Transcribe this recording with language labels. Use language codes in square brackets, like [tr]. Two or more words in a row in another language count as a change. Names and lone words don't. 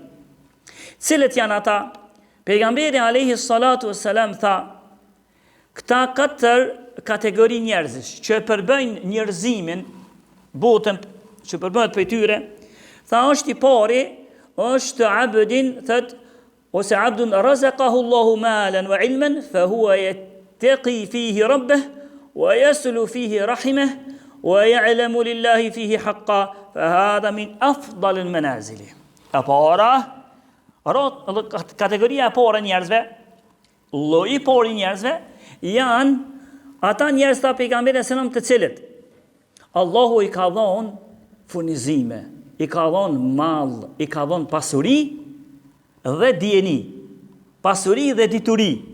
[sq] Cilët janë ata? Pejgamberi [ar] عليه الصلاة والسلام [sq] tha, këta 4 kategori njerëzish që përbëjnë njerëzimin, botën që përbëhet për tyre, tha është i pari, është abdin, thët, ose [ar] عبد رزقه الله مالا وعلما فهو يتقي فيه ربه ويصل فيه رحمه ويعلم لله فيه حقا فهذا من أفضل المنازل. [sq] E para, kategoria e parë njerëzve, lloji i parë njerëzve janë ata njerëz të pejgamberit [ar] صلى الله عليه وسلم [sq] të cilët Allahu i ka dhënë furnizime, i ka dhënë mall, i ka dhënë pasuri dhe dijeni, pasuri dhe dituri.